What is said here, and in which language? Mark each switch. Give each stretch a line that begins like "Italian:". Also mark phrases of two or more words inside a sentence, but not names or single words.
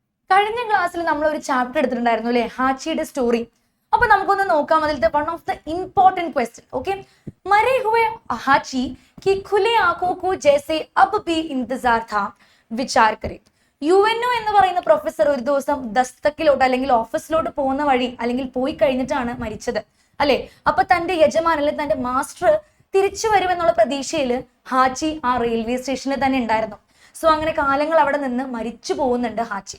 Malayalam: കഴിഞ്ഞ ക്ലാസ്സിൽ നമ്മൾ ഒരു ചാപ്റ്റർ എടുത്തിട്ടുണ്ടായിരുന്നു അല്ലെ, ഹാച്ചിയുടെ സ്റ്റോറി. അപ്പൊ നമുക്കൊന്ന് നോക്കാം അതിലത്തെ
English: one of the important question.
Hindi: ഓക്കെ, मरे हुए हाची की खुले आंखों को जैसे अब भी इंतजार था विचार करे.
Malayalam: യുഎൻഒ എന്ന് പറയുന്ന പ്രൊഫസർ ഒരു ദിവസം ദസ്തക്കിലോട്ട് അല്ലെങ്കിൽ ഓഫീസിലോട്ട് പോകുന്ന വഴി അല്ലെങ്കിൽ പോയി കഴിഞ്ഞിട്ടാണ് മരിച്ചത് അല്ലെ. അപ്പൊ തന്റെ യജമാൻ അല്ലെങ്കിൽ തന്റെ മാസ്റ്റർ തിരിച്ചു വരുമെന്നുള്ള പ്രതീക്ഷയിൽ ഹാച്ചി ആ റെയിൽവേ സ്റ്റേഷനിൽ തന്നെ ഉണ്ടായിരുന്നു. സോ അങ്ങനെ കാലങ്ങൾ അവിടെ നിന്ന് മരിച്ചു പോകുന്നുണ്ട് ഹാച്ചി.